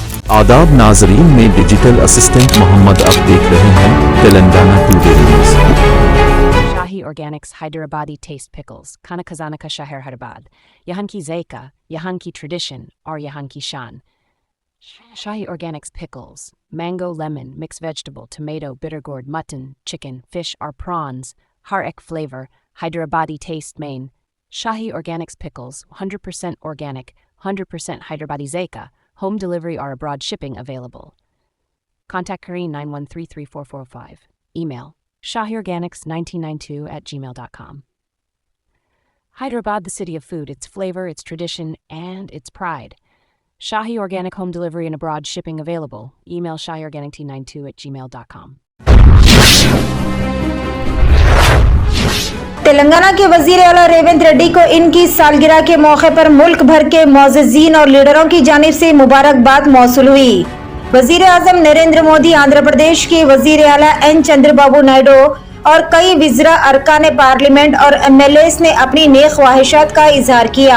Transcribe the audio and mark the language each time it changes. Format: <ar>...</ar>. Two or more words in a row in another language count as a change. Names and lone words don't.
<ur>آداب ناظرین میں</ur> <en>digital assistant</en> <ur>محمد اب دیکھ رہے ہیں تلنگانہ ٹوڈے نیوز.</ur> <en>Shahi Organics Hyderabadi Taste Pickles,</en> <ur>کھانا خزانہ کا شہر حیدرآباد، یہاں کی ذائقہ، یہاں کی ٹریڈیشن، اور یہاں کی شان.</ur> <en>Shahi Organics Pickles, mango, lemon, mixed vegetable, tomato, bitter gourd, mutton, chicken, fish or prawns,</en> <ur>ہر ایک</ur> <en>flavor, Hyderabadi taste main. Shahi Organics Pickles, 100% organic, 100% Hyderabadi Zaika, home delivery or abroad shipping available. Contact Kareen 91334445. Email shahiorganics1992@gmail.com. Hyderabad, the city of food, its flavor, its tradition, and its pride. Shahi Organic home delivery and abroad shipping available. Email shahiorganic1992@gmail.com.</en> <ur>تلنگانہ کے وزیر اعلیٰ ریونت ریڈی کو ان کی سالگرہ کے موقع پر ملک بھر کے معززین اور لیڈروں کی جانب سے مبارکباد موصول ہوئی. وزیر اعظم نریندر مودی، آندھرا پردیش کے وزیر اعلیٰ این چندرابابو نائیڈو اور کئی وزرا، ارکان پارلیمنٹ اور MLAs نے اپنی نیک خواہشات کا اظہار کیا.</ur>